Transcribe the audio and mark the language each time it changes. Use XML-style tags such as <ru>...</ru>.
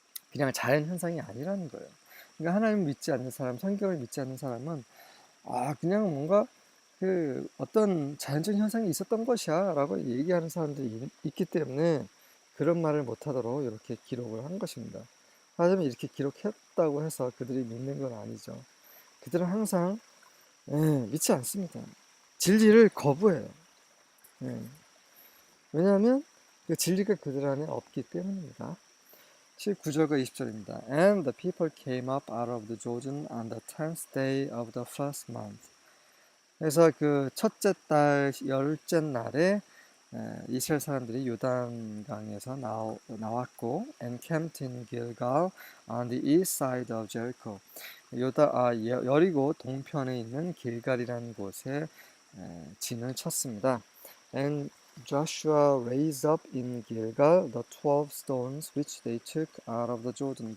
<ko>그냥 자연 현상이 아니라는 거예요. 그러니까 하나님을 믿지 않는 사람, 성경을 믿지 않는 사람은 그냥 뭔가 그 어떤 자연적 현상이 있었던 것이야 라고 얘기하는 사람들이 있기 때문에 그런 말을 못하도록 이렇게 기록을 한 것입니다. 하지만 이렇게 기록했다고 해서 그들이 믿는 건 아니죠. 그들은 항상 믿지 않습니다. 진리를 거부해요. 왜냐하면 그 진리가 그들 안에 없기 때문입니다. 19절과 20절입니다.</ko> <en>And the people came up out of the Jordan on the 10th day of the first month.</en> <ko>그래서 그 첫째 달 열째 날에 이스라엘 사람들이 요단강에서 나왔고</ko> <en>and camped in Gilgal on the east side of Jericho.</en> <ko>여리고 동편에 있는 길갈이라는 곳에 진을 쳤습니다.</ko> <en>And Joshua raised up in Gilgal the 12 stones which they took out of the Jordan.</en>